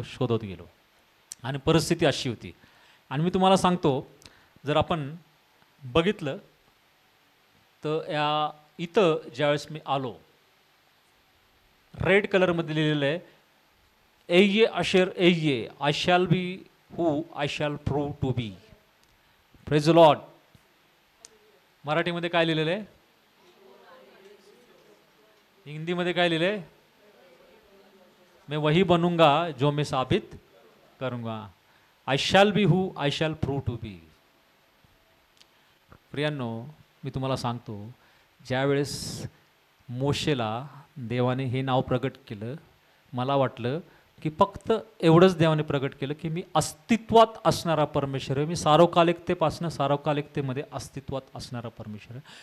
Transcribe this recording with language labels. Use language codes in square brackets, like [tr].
[mr] आणि परिस्थिती अशी होती. आणि मी तुम्हाला सांगतो, जर आपण बघितलं तर या इथं ज्यावेळेस मी आलो, रेड कलरमध्ये लिहिलेलं आहे एये Asher eye, [en] I shall be who I shall prove to be. Praise the Lord. [mr] मराठीमध्ये काय लिहिलेलं आहे? हिंदीमध्ये काय लिहिलं आहे? [hi] मैं वही बनूंगा जो मैं साबित करूंगा. [en] I shall be who I shall prove to be. [mr] प्रियांनो, मी तुम्हाला सांगतो, ज्यावेळेस मोशेला देवाने हे नाव प्रगट केलं, मला वाटलं की फक्त एवढंच देवाने प्रगट केलं की मी अस्तित्वात असणारा परमेश्वर आहे, मी सार्वकालिकतेपासून सार्वकालिकतेमध्ये अस्तित्वात असणारा परमेश्वर आहे.